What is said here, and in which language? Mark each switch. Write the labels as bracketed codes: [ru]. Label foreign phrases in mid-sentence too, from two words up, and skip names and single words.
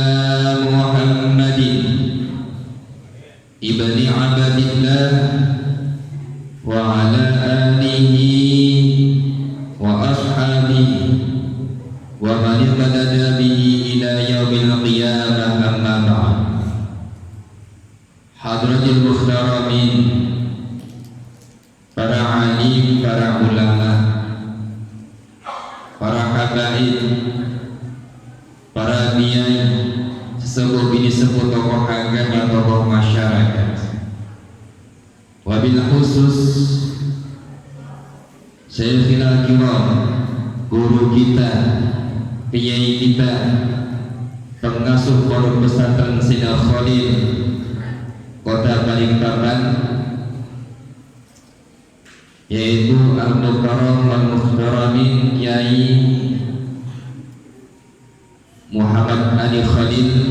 [ar] ابن عبد الله وعلى آله وأصحابه ومن اهتدى به إلى يوم القيامة. أما بعد. حضرات المحترمين, [id] para alim, para ulama, para habaib, para kiai, sesepuh bini sepuh tokoh agama, tokoh masyarakat, [ar] وبالخصوص شيخي الكرام, [id] guru kita, kiai kita, pengasuh pondok pesantren Sina Khalil, Kota Balikpapan, yaitu [ar] المكرم المحترمين [id] Kiai Muhammad Ali Khalil,